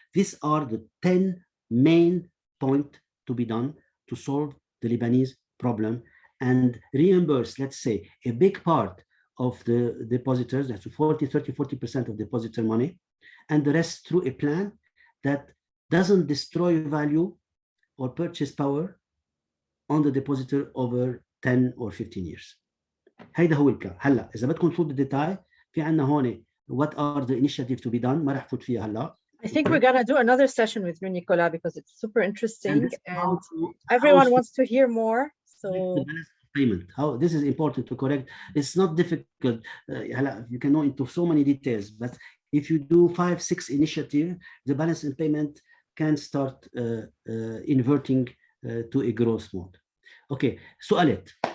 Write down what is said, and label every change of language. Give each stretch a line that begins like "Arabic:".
English: These are the 10 main points to be done to solve the Lebanese problem and reimburse, let's say, a big part of the depositors, that's 40% of depositor money, and the rest through a plan that doesn't destroy value or purchase power on the depositor over 10 or 15 years.
Arabic: هيدا هو البلان. هلا إذا بدكم نفوت بالديتاي في عنا هون
English: what are the initiatives to be done
Arabic: ما رح فوت فيها هلا.
English: I think we're gonna do another session with you, Nicolas, because it's super interesting and everyone wants to hear more. So payment, how this is important to correct. It's not difficult. You can go into so many details, but if you do 5-6 initiatives, the balance in payment can start inverting to a growth mode. Okay,
Arabic: سؤالات.